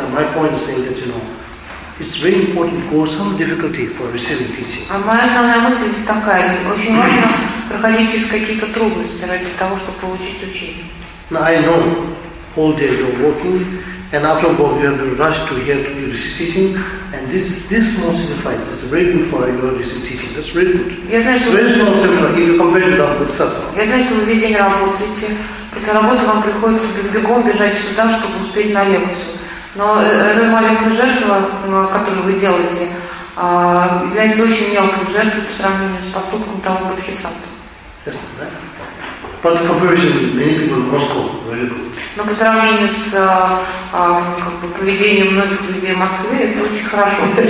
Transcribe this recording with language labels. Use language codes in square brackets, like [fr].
[en] My point is saying that, you know, it's very important to go some difficulty for receiving teaching. [ru] А моя основная мысль здесь такая: очень важно проходить через какие-то трудности ради того, чтобы получить учение. [en] Now I know all day you're working, and after work you have to rush to here to receive teaching, and this small sacrifice is very good for your receiving teaching. That's very good. Very small sacrifice. If you compare it with Sattva. [ru] Я знаю, что вы весь день работаете. После работы вам приходится бегом бежать сюда, чтобы успеть на лекцию. Но эта маленькая жертва, которую вы делаете, является очень мелкой жертвой по сравнению с поступком того бодхисаттвы. [en] But comparison with many people in Moscow, very good. [ru] Но по сравнению с поведением многих людей в Москве, это очень хорошо.